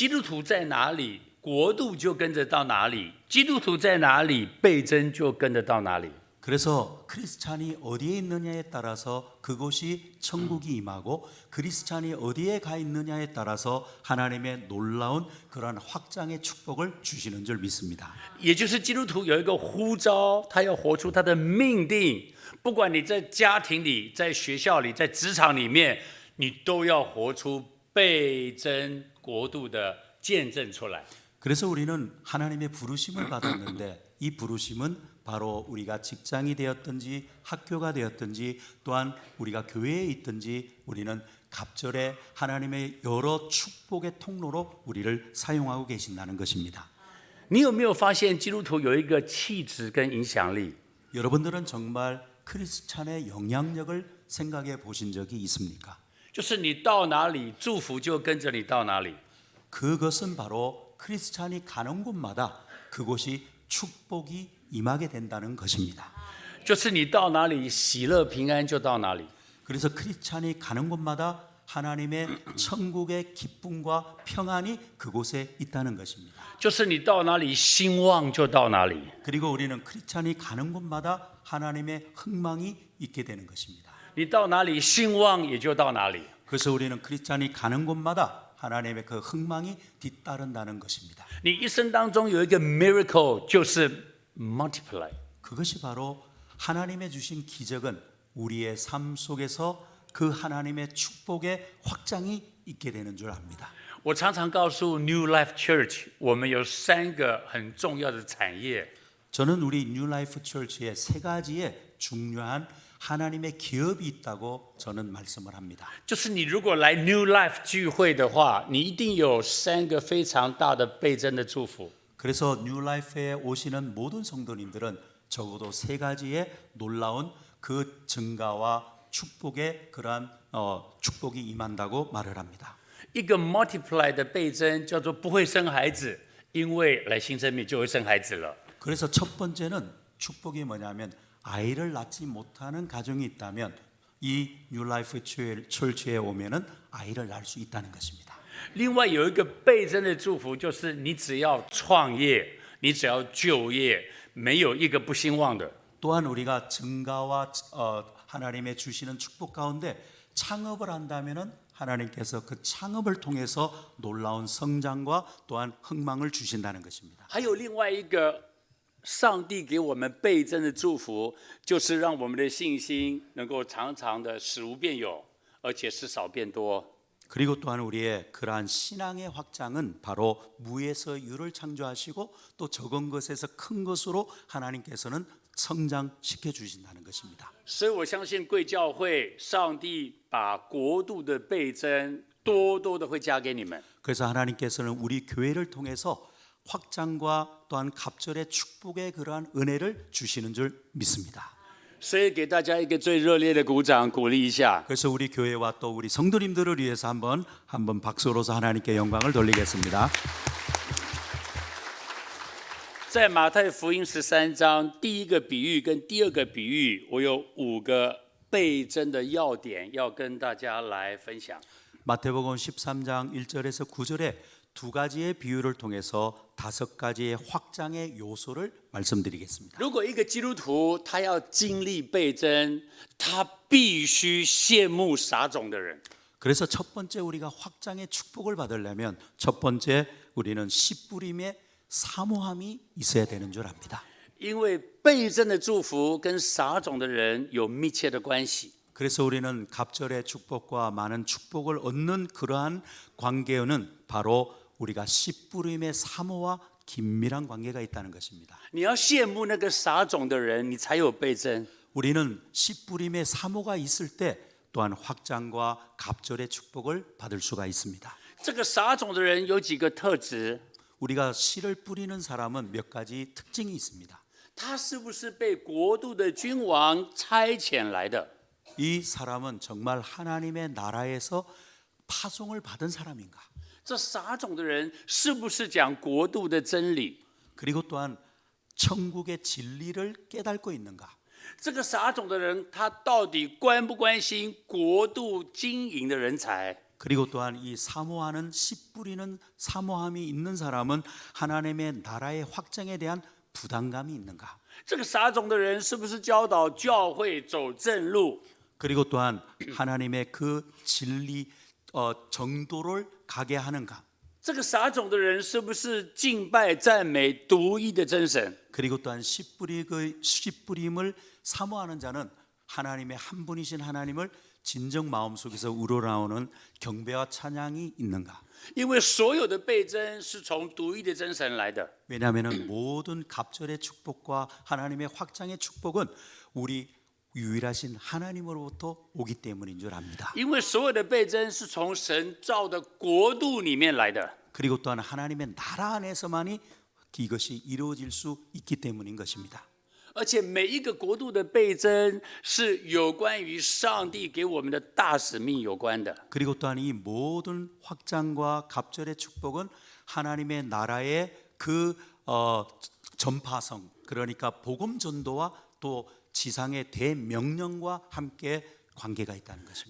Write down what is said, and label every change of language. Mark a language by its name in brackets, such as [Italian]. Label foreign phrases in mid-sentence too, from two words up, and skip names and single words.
[Chinese] 所以基督徒在哪里， 国度就跟着到哪里，基督徒在哪里，倍增就跟着到哪里。 [Korean] 그래서 크리스찬이 어디에 있느냐에 따라서 그곳이 천국이 임하고 크리스찬이 어디에 가 있느냐에 따라서 하나님의 놀라운 그러한 확장의 축복을 주시는 줄 믿습니다. [Chinese] 也就是基督徒有一个呼召，他要活出他的命定。不管你在家庭里、在学校里、在职场里面，你都要活出倍增国度的见证出来。 [Korean] 그래서 우리는 하나님의 부르심을 받았는데 이 부르심은 바로 우리가 직장이 되었든지 학교가 되었든지 또한 우리가 교회에 있든지 우리는 갑절에 하나님의 여러 축복의 통로로 우리를 사용하고 계신다는 것입니다. [Chinese] 你有没有发现基督徒有一个气质跟影响力？ [Korean] 여러분들은 정말 크리스찬의 영향력을 생각해 보신 적이 있습니까? [Chinese] 就是你到哪里，祝福就跟着你到哪里。 [Korean] 그것은 바로 크리스찬이 가는 곳마다 그곳이 축복이 임하게 된다는 것입니다. [Chinese] 就是你到哪里，喜乐平安就到哪里。 [Korean] 그래서 크리스찬이 가는 곳마다 하나님의 천국의 기쁨과 평안이 그곳에 있다는 것입니다. [Chinese] 就是你到哪里，兴旺就到哪里。 [Korean] 그리고 우리는 크리스찬이 가는 곳마다 하나님의 흥망이 있게 되는 것입니다. [Chinese] 你到哪里，兴旺也就到哪里。 [Korean] 그래서 우리는 크리스찬이 가는 곳마다 하나님의 그 흥망이 뒤따른다는 것입니다. [Chinese] 你一生当中有一个 miracle，就是 multiply。 [Korean] 그것이 바로 하나님의 주신 기적은 우리의 삶 속에서 그 하나님의 축복의 확장이 있게 되는 줄 압니다. [Chinese] 我常常告诉 New Life Church，我们有3个很重要的产业。 [Korean] 저는 우리 뉴라이프 철치에 3가지의 중요한 하나님의 기업이 있다고 저는 말씀을 합니다. [Chinese] 就是你如果来 New Life 聚会的话，你一定有3个非常大的倍增的祝福。 [Korean] 그래서 뉴라이프에 오시는 모든 성도님들은 적어도 3가지의 놀라운 그 증가와 축복의 그러한 축복이 임한다고 말을 합니다. [Chinese] 一个 multiply 的倍增叫做不会生孩子，因为来新生命就会生孩子了。 [Korean] 그래서 첫 번째는 축복이 뭐냐면 아이를 낳지 못하는 가정이 있다면 이 뉴라이프 철치에 오면은 아이를 낳을 수 있다는 것입니다. [Chinese] 另外有一个倍增的祝福，就是你只要创业，你只要就业，没有一个不兴旺的。 [Korean] 또한 우리가 증가와 하나님의 주시는 축복 가운데 창업을 한다면은 하나님께서 그 창업을 통해서 놀라운 성장과 또한 흥망을 주신다는 것입니다. [Chinese] 还有另外一个上帝给我们倍增的祝福，就是让我们的信心能够常常的使无变有，而且使少变多。 [Korean] 그리고 또한 우리의 그러한 신앙의 확장은 바로 무에서 유를 창조하시고 또 적은 것에서 큰 것으로 하나님께서는 성장시켜 주신다는 것입니다. [Chinese] 所以我相信贵教会，上帝把国度的倍增多多的会加给你们。 [Korean] 그래서 하나님께서는 우리 교회를 통해서 확장과 또한 갑절의 축복의 그러한 은혜를 주시는 줄 믿습니다. [Chinese] 所以给大家一个最热烈的鼓掌，鼓励一下。 [Korean] 그래서 우리 교회와 또 우리 성도님들을 위해서 한번 박수로서 하나님께 영광을 돌리겠습니다. [Chinese] 在马太福音13章第一个比喻跟第二个比喻，我有5个倍增的要点要跟大家来分享。 [Korean] 마태복음 13장 1절에서 9절에 2가지의 비유를 통해서 5가지의 확장의 요소를 말씀드리겠습니다. [Chinese] 如果一个基督徒他要经历倍增，他必须羡慕撒种的人。 [Korean] 그래서 첫 번째 우리가 확장의 축복을 받으려면 첫 번째 우리는 씨 뿌림의 사모함이 있어야 되는 줄 압니다. [Chinese] 因为倍增的祝福跟撒种的人有密切的关系。 [Korean] 그래서 우리는 갑절의 축복과 많은 축복을 얻는 그러한 관계는 바로 우리가 씨 뿌림의 사모와 긴밀한 관계가 있다는 것입니다. [Chinese] 你要羡慕那个撒种的人，你才有倍增。 [Korean] 우리는 씨 뿌림의 사모가 있을 때 또한 확장과 갑절의 축복을 받을 수가 있습니다. [Chinese] 这个撒种的人有几个特质？ [Korean] 우리가 씨를 뿌리는 사람은 몇 가지 특징이 있습니다. [Chinese] 他是不是被国度的君王差遣来的？ [Korean] 이 사람은 정말 하나님의 나라에서 파송을 받은 사람인가? [Chinese] 这撒种的人是不是讲国度的真理？ [Korean] 그리고 또한 천국의 진리를 깨닫고 있는가? [Chinese] 这个撒种的人，他到底关不关心国度经营的人才？ [Korean] 그리고 또한 이 사모하는 씨 뿌리는 사모함이 있는 사람은 하나님의 나라의 확장에 대한 부담감이 있는가? [Chinese] 这个撒种的人是不是教导教会走正路？ [Korean] 그리고 또한 하나님의 그 진리 정도를 가게 하는가? [Chinese] 这个撒种的人是不是敬拜赞美独一的真神？ [Korean] 그리고 또한 씨 뿌림을 사모하는 자는 하나님의 한 분이신 하나님을 진정 마음속에서 우러나오는 경배와 찬양이 있는가? [Chinese] 因为所有的倍增是从独一的真神来的。 [Korean] 왜냐하면 모든 갑절의 축복과 하나님의 확장의 축복은 우리 유일하신 하나님으로부터 오기 때문인 줄 압니다. [Chinese] 因为所有的倍增是从神造的国度里面来的。 [Korean] 그리고 또한 하나님의 나라 안에서만이 이것이 이루어질 수 있기 때문인 것입니다. [Chinese] 而且每一个国度的倍增是有关于上帝给我们的大使命有关的。 [Korean] 그리고 또한 이 모든 확장과 갑절의 축복은 하나님의 나라의 그 전파성, 그러니까 복음 전도와 또 지상의 대명령과 함께 관계가 있다는 것입니다.